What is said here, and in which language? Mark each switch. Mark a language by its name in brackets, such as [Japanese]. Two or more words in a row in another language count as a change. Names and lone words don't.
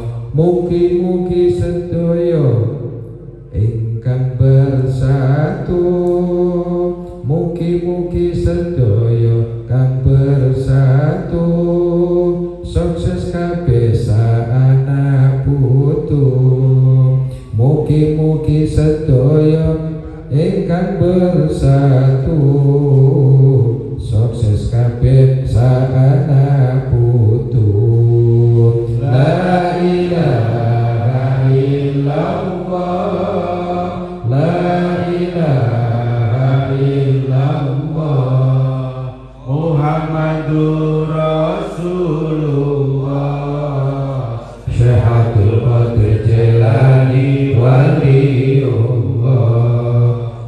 [Javanese] Mugi-mugi sedaya ingkang bersatu, mugi-mugi sedaya kang bersatu, sukses kabeh anak putu. Mugi-mugi sedaya ingkang bersatu, sukses kabeh anak putu. [Arabic] لا إله إلا الله، لا إله إلا الله، محمد رسول الله, Syekh Abdul Qadir Jilani Waliullah.